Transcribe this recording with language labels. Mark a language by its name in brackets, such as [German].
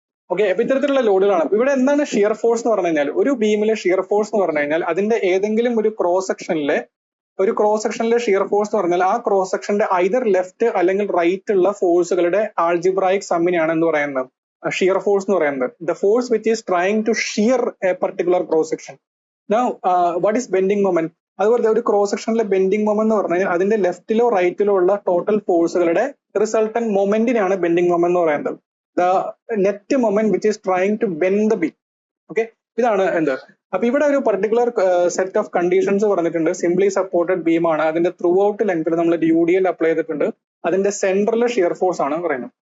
[Malayalam] Okay, അപ്പൊ ഇത്തരത്തിലുള്ള ലോഡുകളാണ്. അപ്പൊ ഇവിടെ എന്താണ് ഷിയർ ഫോഴ്സ് എന്ന് പറഞ്ഞു കഴിഞ്ഞാൽ, ഒരു ബീമിലെ ഷിയർ ഫോഴ്സ് എന്ന് പറഞ്ഞു കഴിഞ്ഞാൽ അതിന്റെ ഏതെങ്കിലും ഒരു ക്രോസ് സെക്ഷനിലെ ഷിയർ ഫോഴ്സ് എന്ന് പറഞ്ഞാൽ ആ ക്രോസ് സെക്ഷന്റെ ഐദർ ലെഫ്റ്റ് അല്ലെങ്കിൽ റൈറ്റ് ഉള്ള ഫോഴ്സുകളുടെ ആൾജിബ്രായിക് സമ്മിനെയാണ് എന്ന് പറയുന്നത് ഷിയർ ഫോഴ്സ് എന്ന് പറയുന്നത്. [English] The force which is trying to shear a particular cross section. Now, what is bending moment? [Malayalam] അതുപോലെ ഒരു ക്രോസ് സെക്ഷനിലെ ബെൻഡിങ് മൊമെന്റ് എന്ന് പറഞ്ഞു കഴിഞ്ഞാൽ അതിന്റെ ലെഫ്റ്റിലോ റൈറ്റിലോ ഉള്ള ടോട്ടൽ ഫോഴ്സുകളുടെ റിസൾട്ടൻ മൊമെന്റിനാണ് ബെൻഡിങ് മൊമെന്റ് എന്ന് പറയുന്നത്. [English] The net moment which is trying to bend the beam. Okay, [Malayalam] ഇതാണ് എന്ത്. അപ്പൊ ഇവിടെ ഒരു പർട്ടിക്കുലർ സെറ്റ് ഓഫ് കണ്ടീഷൻസ് പറഞ്ഞിട്ടുണ്ട്. സിംപ്ലി സപ്പോർട്ടഡ് ബീം ആണ്, അതിന്റെ ത്രൂ ഔട്ട് ലെങ്ത്തിൽ നമ്മൾ UDL അപ്ലൈ ചെയ്തിട്ടുണ്ട്, അതിന്റെ സെന്ററിലെ ഷിയർ ഫോഴ്സ് ആണ് പറയുന്നത്.